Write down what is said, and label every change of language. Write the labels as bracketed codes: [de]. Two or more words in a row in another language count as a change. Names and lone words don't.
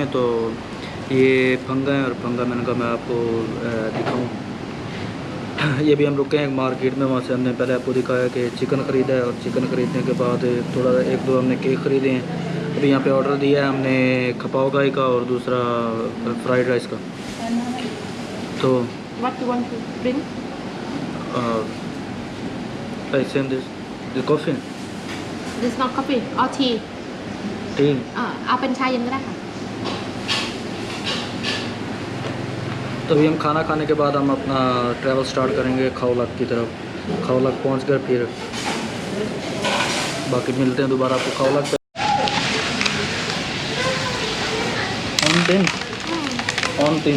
[hi] तो ये फंगा है और फंगा मैंने कहा मैं आपको दिखाऊँ। ये भी हम रुके हैं मार्केट में, वहाँ से हमने पहले आपको दिखाया कि चिकन ख़रीदा है, और चिकन ख़रीदने के बाद थोड़ा एक दो हमने केक ख़रीदे हैं। अभी यहाँ पे ऑर्डर दिया है हमने खपाव गाय का और दूसरा [en] fried rice [hi] का। तो [en] What you want to drink? I send this coffee. This is not coffee or tea. Tea. [th] เอาเป็นชาเย็นก็ได้ค่ะ [hi] तो अभी हम खाना खाने के बाद हम अपना [en] travel start [hi] करेंगे खाओ लक की तरफ। खाओ लक पहुँच कर फिर बाकी मिलते हैं दोबारा आपको खाओ लक पे। ओनतिन